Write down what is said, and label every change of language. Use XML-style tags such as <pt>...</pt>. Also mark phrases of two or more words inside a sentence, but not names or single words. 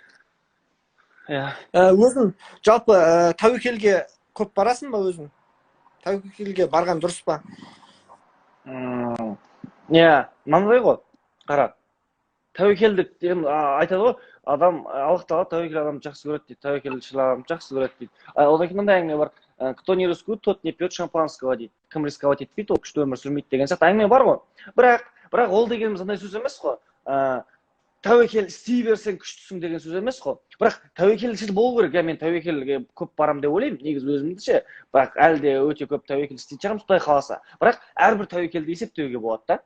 <kk>Өзің жалпы тәуекелге көп барасың ба өзің? Тәуекелге барған дұрыс па? Мынандай ғой, қара. Тәуекелдік айтады ғой, адам Аллах тағала тәуекел адамды жақсы көреді дейді, тәуекелшіл адамды жақсы көреді дейді. Одан кейін мындай әңгіме бар,</kk> <ru>кто не рискует, тот не пьет шампанского дейді.</ru> <kk>Кім рисковать етпейді, ол күшті өмір сүрмейді деген сияқты әңгіме бар ғой. Бірақ ол дегеніміз андай сөз емес қой. Тәуекел істей берсең күштісің деген сөз емес қой. Бірақ тәуекелшіл болу керек. Мен тәуекелге көп барам деп ойлаймын, негізі өзімді ше. Бірақ әлі де өте көп тәуекел істейтін шығармыз, Құдай қаласа. Бірақ әрбір тәуекелді есептеуге болады да.</kk>